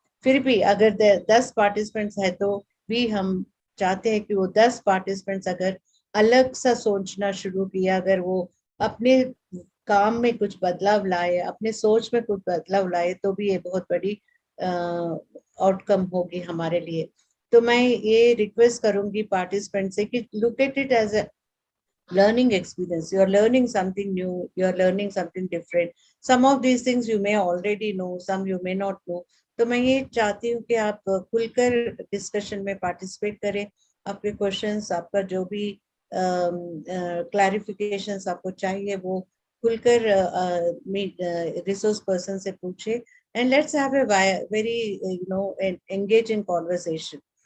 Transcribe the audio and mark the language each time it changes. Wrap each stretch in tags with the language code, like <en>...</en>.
<hi>फिर भी अगर 10 पार्टिसिपेंट्स है तो भी हम चाहते हैं कि वो 10 पार्टिसिपेंट्स अगर अलग सा सोचना शुरू किया, अगर वो अपने काम में कुछ बदलाव लाए, अपने सोच में कुछ बदलाव लाए, तो भी ये बहुत बड़ी आउटकम होगी हमारे लिए। तो मैं ये रिक्वेस्ट करूंगी पार्टिसिपेंट से कि</hi> <en>Look at it as a learning experience. You are learning something new, you are learning something different. Some of these things you may already know, some you may not know.</en> <hi>तो मैं ये चाहती हूँ कि आप खुलकर डिस्कशन में participate करें, आपके क्वेश्चंस, आपका जो भी क्लैरिफिकेशंस आपको चाहिए वो खुलकर रिसोर्स पर्सन से पूछे,</hi> <en>and let's have a very engage in conversation.</en>